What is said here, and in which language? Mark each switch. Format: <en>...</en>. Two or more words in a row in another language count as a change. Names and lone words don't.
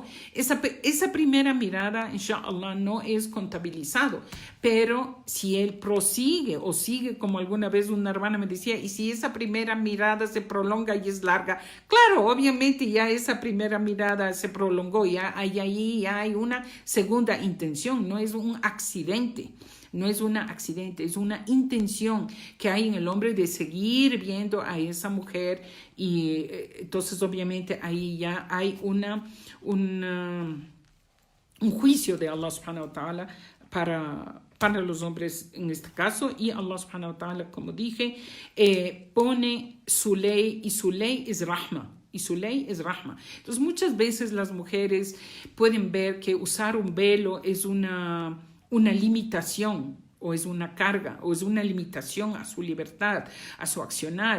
<es>Esa primera mirada, inshallah, no es contabilizado, pero si él prosigue o sigue, como alguna vez una hermana me decía, y si esa primera mirada se prolonga y es larga, claro, obviamente ya esa primera mirada se prolongó, ya hay una segunda intención, no es un accidente. Es una intención que hay en el hombre de seguir viendo a esa mujer y entonces obviamente ahí ya hay un juicio de</es> <ar>الله سبحانه وتعالى</ar> <es>para los hombres en este caso, y</es> <ar>الله سبحانه وتعالى,</ar> <es>como dije, pone su ley, y su ley es rahma. Entonces muchas veces las mujeres pueden ver que usar un velo es una limitación, o es una carga, o es una limitación a su libertad, a su accionar.</es>